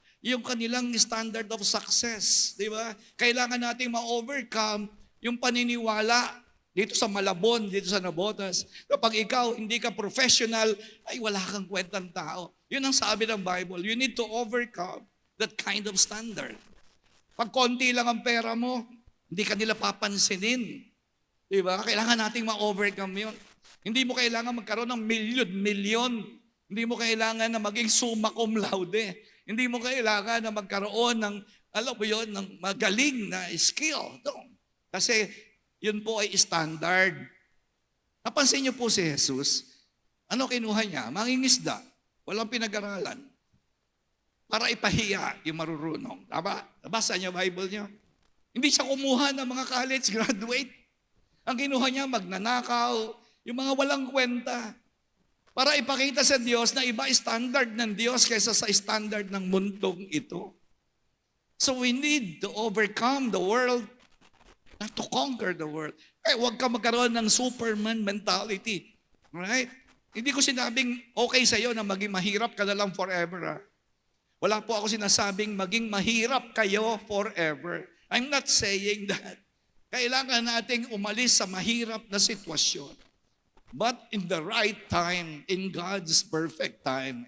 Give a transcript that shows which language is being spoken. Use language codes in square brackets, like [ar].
[tl] Yung kanilang [en] standard of success, [tl] di ba? Kailangan nating ma-overcome yung paniniwala dito sa Malabon, dito sa Navotas. Kapag ikaw hindi ka professional, ay wala kang kwentang tao. Yun ang sabi ng Bible. [en] You need to overcome that kind of standard. [tl] Pag konti lang ang pera mo, hindi ka nila papansinin. Di ba? Kailangan nating ma-overcome yun. Hindi mo kailangan magkaroon ng milyon. Hindi mo kailangan na maging summa cum laude. Hindi mo kailangan na magkaroon ng, alam mo yun, ng magaling na skill. No. Kasi yun po ay standard. Napansin niyo po si Jesus, ano kinuha niya? Mangingisda. Walang pinag-aralan. Para ipahiya yung marurunong. Tama? Nabasa niyo Bible niyo? Hindi siya kumuha ng mga college graduate. Ang kinuha niya, magnanakaw, yung mga walang kwenta. Para ipakita sa Diyos na iba standard ng Diyos kaysa sa standard ng mundong ito. [en] So we need to overcome the world, not to conquer the world. [tl] Huwag ka magkaroon ng Superman mentality. [en] Right? [tl] Hindi ko sinabing okay sa'yo na maging mahirap ka na lang forever. Wala po ako sinasabing maging mahirap kayo forever. [en] I'm not saying that. [tl] Kailangan nating umalis sa mahirap na sitwasyon. [en] But in the right time, in God's perfect time.